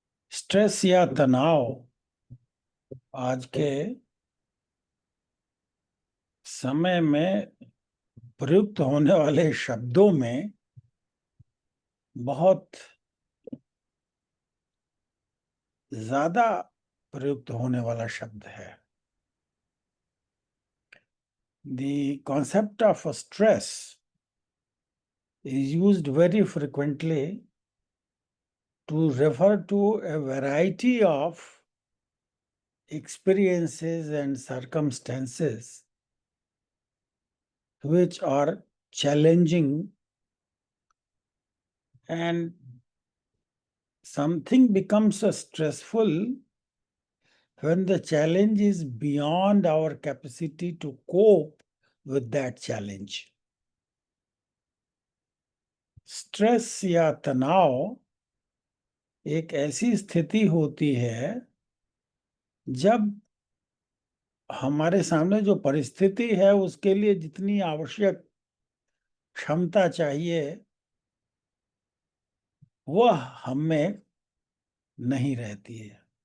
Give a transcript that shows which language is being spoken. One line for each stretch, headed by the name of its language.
Hindi: Stress या तनाव आज के समय में प्रयुक्त होने वाले शब्दों में बहुत ज्यादा प्रयुक्त होने वाला शब्द है।
English: The concept of stress is used very frequently to refer to a variety of experiences and circumstances which are challenging, and something becomes stressful when the challenge is beyond our capacity to cope with that challenge.
Hindi: Stress या तनाव एक ऐसी स्थिति होती है जब हमारे सामने जो परिस्थिति है उसके लिए जितनी आवश्यक क्षमता चाहिए वह हम में नहीं रहती है।